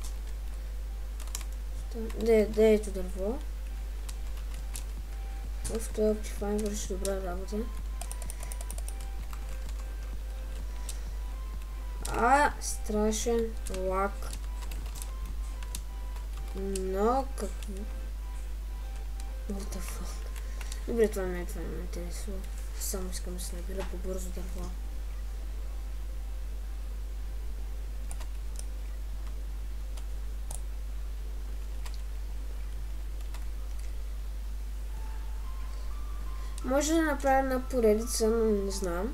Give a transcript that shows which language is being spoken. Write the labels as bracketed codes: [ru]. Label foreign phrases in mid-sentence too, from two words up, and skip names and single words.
[bg] Да, ето дърво. В този оптифайн върши добра работа. Страшен лак. Но какво? [en] What the fuck? [bg] Добре, това не ме интересува. Само искам да се набира по-бързо дърво. Може да направя една поредица, но не знам.